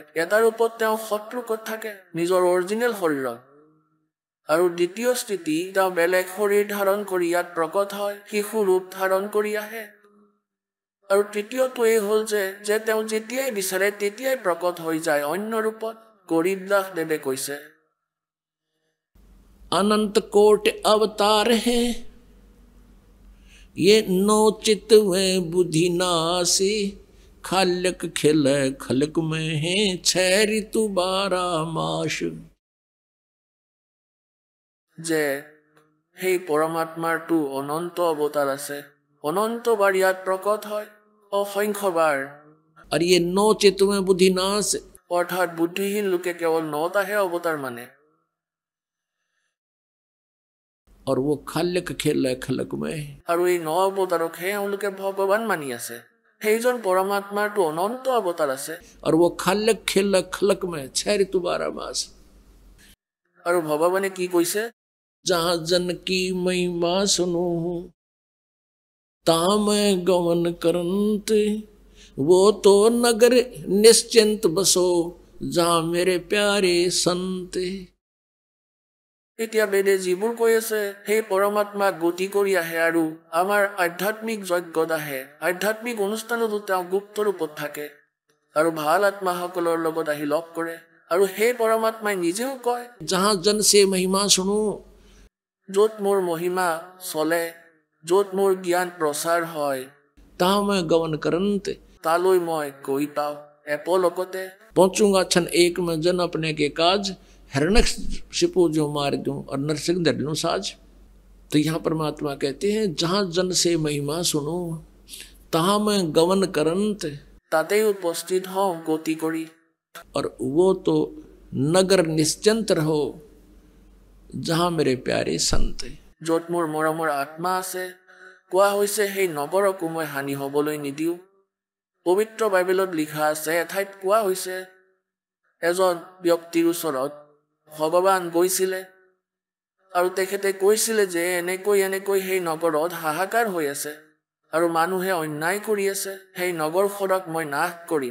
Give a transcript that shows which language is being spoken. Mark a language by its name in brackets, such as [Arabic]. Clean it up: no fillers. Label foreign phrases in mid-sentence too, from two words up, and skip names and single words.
[Assamese] এটা ৰূপত তেওঁ শত্ৰুকত থাকে নিজৰ অৰিজিনেল শৰীৰত, আৰু দ্বিতীয় স্থিতি তেওঁ বেলেগ শৰীৰ ধাৰণ কৰি ইয়াত প্ৰকট হয়, শিশু ৰূপ ধাৰণ কৰি আহে। আৰু তৃতীয়টো এই হ'ল যে তেওঁ যেতিয়াই বিচাৰে তেতিয়াই প্ৰকট হৈ যায় অন্য ৰূপত। গৰীবদাস দেৱে কৈছে, [Hindi] अनंत कोट अवतार है ये नोचित में बुद्धि नासी खालक खिल खलक में है 6 ऋतु 12 मास। [Assamese] যে সেই পৰমাত্মাৰটো অনন্ত অৱতাৰ আছে, অনন্তবাৰ ইয়াত প্ৰকট হয়, অসংখ্যবাৰ। [Hindi] और ये नोचित में बुद्धि नाश, [Assamese] অৰ্থাৎ বুদ্ধিহীন লোকে কেৱল 9টাহে অৱতাৰ মানে, [Hindi] और वो खालक खिल खलक में। [Assamese] আৰু এই 9 অৱতাৰকহে এওঁলোকে ভগৱান মানি আছে। সেইজন পৰমাত্মাৰটো অনন্ত অৱতাৰ আছে, [Hindi] और वो खालक खिल खलक में 6 ऋतु 12 मास। [Assamese] আৰু ভগৱানে কি কৈছে, [Hindi] जहां जन की महिमा सुनो ता मैं गमन करंत वो तो नगर निश्चिंत बसो जहां मेरे प्यारे संत। [Assamese] এতিয়া বেদে যিবোৰ কৈ আছে সেই পৰমাত্মাক গতি কৰি আহে আৰু আমাৰ আধ্যাত্মিক যজ্ঞত আহে, আধ্যাত্মিক অনুষ্ঠানতো তেওঁ গুপ্ত ৰূপত থাকে আৰু ভাল আত্মাসকলৰ লগত আহি লগ কৰে। আৰু সেই পৰমাত্মাই নিজেও কয়, [Hindi] जहां जन से महिमा सुनो, [Assamese] য'ত মোৰ মহিমা চলে, য'ত মোৰ জ্ঞান প্ৰচাৰ হয়, [Hindi] ता मैं गमन करंत [Assamese] তালৈ মই গৈ পাওঁ এপলকতে। [Hindi] पहुंचूंगा क्षण एक में जन अपने के काज हिरण्यकशिपु जो मार दूं और नरसिंह धर लूं साज। तो यहाँ परमात्मा कहते हैं जहां जन से महिमा सुनो तहां मैं गमन करंत, [Assamese] তাতেই উপস্থিত হওঁ গতি কৰি। [Hindi] और वो तो नगर निश्चिंत रहो जहां मेरे प्यारे संत। [Assamese] য'ত মোৰ মৰমৰ আত্মা আছে, কোৱা হৈছে সেই নগৰকো মই হানি হ'বলৈ নিদিওঁ। পবিত্ৰ বাইবেলত লিখা আছে, এঠাইত কোৱা হৈছে এজন ব্যক্তিৰ ওচৰত ভগৱান গৈছিলে আৰু তেখেতে কৈছিলে যে এনেকৈ সেই নগৰত হাহাকাৰ হৈ আছে আৰু মানুহে অন্যায় কৰি আছে, সেই নগৰখনক মই নাশ কৰিম।